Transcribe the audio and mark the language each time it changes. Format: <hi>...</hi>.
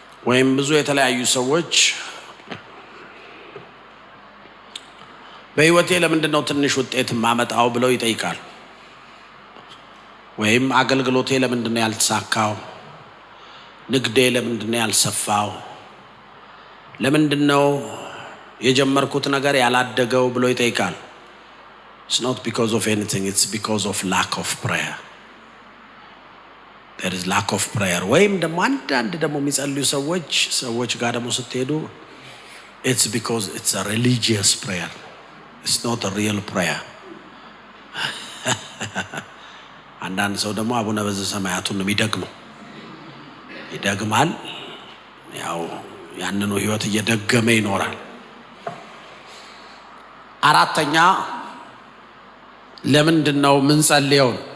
<am>ወይም ብዙ የተለያዩ ሰዎች በህይወቴ ለምንድነው ትንሽ ውጤት ማመጣው ብለው ይጠይቃል። ወይም አገልግሎቴ ለምንድነው ያልተሳካው? ንግዴ ለምንድነው ያልሰፋው? ለምንድነው የጀመርኩት ነገር ያላደገው ብሎ ይጠይቃል።</am> <en>It's not because of anything, it's because of lack of prayer. There is lack of prayer.</en> <am>ወይም ደግሞ አንዳንድ ደግሞ የሚጸልዩ ሰዎች ጋር ደግሞ ስትሄዱ</am> <en>it's because it's a religious prayer. It's not a real prayer.</en> <am>አንዳንድ ሰው ደግሞ አቡነ በዘሰማያቱን ነው የሚደግመው። ይደግማል፣ ያው ያንኑ ህይወት እየደገመ ይኖራል። አራተኛ ለምንድነው ምንጸልየው?</am>